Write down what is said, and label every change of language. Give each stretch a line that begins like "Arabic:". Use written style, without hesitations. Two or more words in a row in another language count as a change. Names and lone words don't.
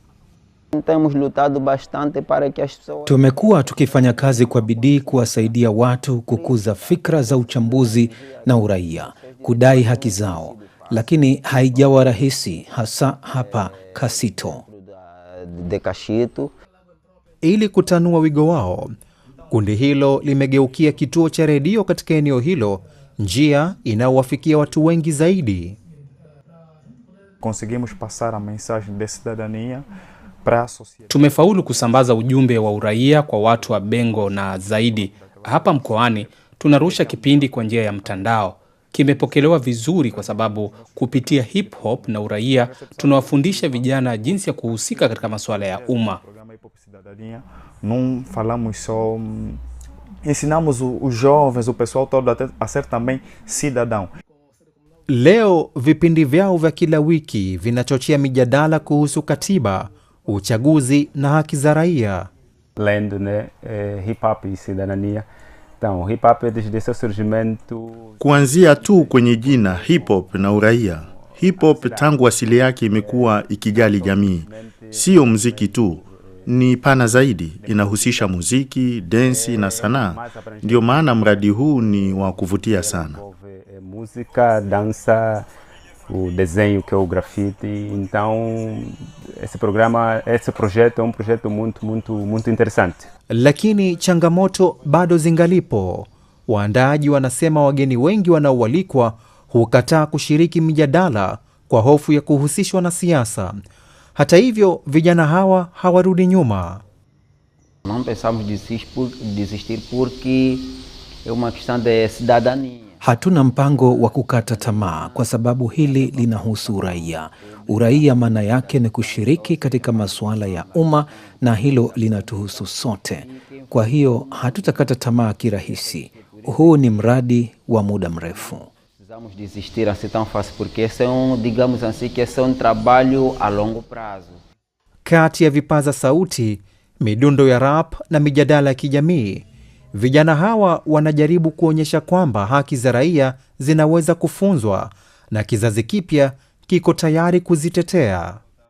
Swahili: Tumekuwa tukifanya kazi kwa bidii kuwasaidia watu kukuza fikra za uchambuzi na uraia, kudai haki zao, lakini haijawa rahisi, hasa hapa Kasito. Ili kutanua wigo wao, kundi hilo limegeukia kituo cha redio katika eneo hilo, njia inayowafikia watu wengi zaidi.
Portuguese: Conseguimos passar a mensagem de cidadania para a sociedade.
Swahili: Tumefaulu kusambaza ujumbe wa uraia kwa watu wa Bengo na zaidi. Hapa mkoani tunarusha kipindi kwa njia ya mtandao. Kimepokelewa vizuri kwa sababu kupitia hip hop na uraia tunawafundisha vijana jinsi ya kuhusika katika masuala ya umma.
Portuguese: Não falamos só, ensinamos os jovens, o pessoal todo a ser também cidadão.
Swahili: Leo vipindi vyao vya kila wiki vinachochea mijadala kuhusu katiba, uchaguzi na haki za raia.
Portuguese: Lendo, né, hip hop e cidadania. Então, hip hop desde seu surgimento.
Swahili: Kuanzia tu kwenye jina hip hop na uraia. Hip hop tangu asili yake imekuwa ikijali jamii. Sio muziki tu, ni pana zaidi, inahusisha muziki, densi na sanaa. Ndio maana mradi huu ni wa kuvutia sana.
Portuguese: Música, dança, o desenho que é o grafite. Então, esse projeto é projeto muito interessante.
Swahili: Lakini changamoto bado zingalipo. Waandaaji wanasema wageni wengi wanaoalikwa hukataa kushiriki mijadala kwa hofu ya kuhusishwa na siasa. Hata hivyo, vijana hawa hawarudi nyuma.
Portuguese: Não pensamos desistir porque é uma questão de cidadania.
Swahili: Hatuna mpango wa kukata tamaa kwa sababu hili linahusu uraia. Uraia maana yake ni kushiriki katika masuala ya umma na hilo linatuhusu sote. Kwa hiyo hatutakata tamaa kirahisi. Huu ni mradi wa muda mrefu.
Portuguese: Precisamos desistir assim tão fácil porque esse é digamos assim que esse é trabalho a longo prazo.
Swahili: Kati ya vipaza sauti, midundo ya rap na mijadala ya kijamii, vijana hawa wanajaribu kuonyesha kwamba haki za raia zinaweza kufunzwa na kizazi kipya kiko tayari kuzitetea.